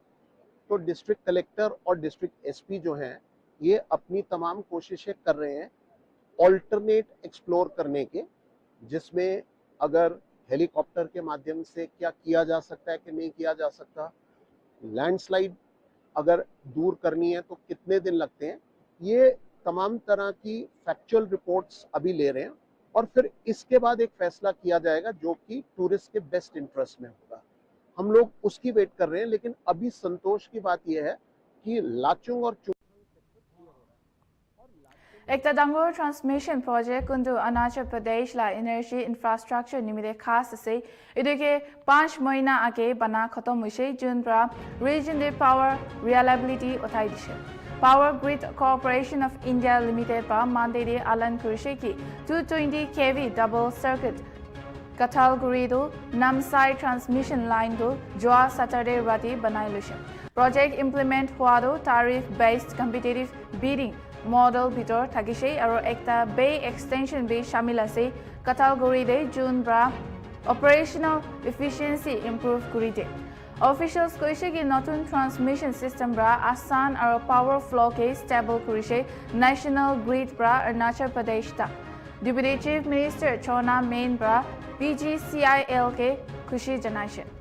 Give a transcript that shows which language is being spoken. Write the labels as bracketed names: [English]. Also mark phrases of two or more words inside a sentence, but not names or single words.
[Hindi] तो [English] district collector [Hindi] और [English] district SP [Hindi] जो हैं ये अपनी तमाम कोशिशें कर रहे हैं [English] alternate explore [Hindi] करने के, जिसमें अगर हेलीकॉप्टर के माध्यम से क्या किया जा सकता है कि नहीं किया जा सकता, लैंडस्लाइड अगर दूर करनी है तो कितने दिन लगते हैं, ये तमाम तरह की [English] factual reports [Hindi] अभी ले रहे हैं और फिर इसके बाद एक फैसला किया जाएगा जो कि टूरिस्ट के [English] best interest [Hindi] में होगा। हम लोग उसकी वेट कर रहे हैं, लेकिन अभी संतोष की बात यह है कि लाचुंग और [Naga Pidgin] Ekta dangor [English] transmission project [Naga Pidgin] kundu Arunachal Pradesh la [English] energy infrastructure [Naga Pidgin] nimide khas ase iduke 5 mahina age bana khatam hoise jun pra region de [English] power reliability [Naga Pidgin] uthai dise Power Grid Corporation of India Limited pa Monday de alan kurise ki 220 kV [English] double circuit [Naga Pidgin] Kathalguri do Namsai transmission line do joa Saturday rati banai lise Project implement hua do [English] tariff based competitive bidding [Naga Pidgin] model bitor thakise aro ekta [English] bay extension [Naga Pidgin] be shamil ase Kathalguri de June bra [English] operational efficiency improve [Naga Pidgin] kurite Officials koise ki notun [English] transmission system [Naga Pidgin] bra asan aro [English] power flow [Naga Pidgin] ke stable kurise National Grid bra Arunachal Pradesh ta [English] Deputy Chief Minister [Naga Pidgin] Chona Main bra PGCIL ke khushi janaise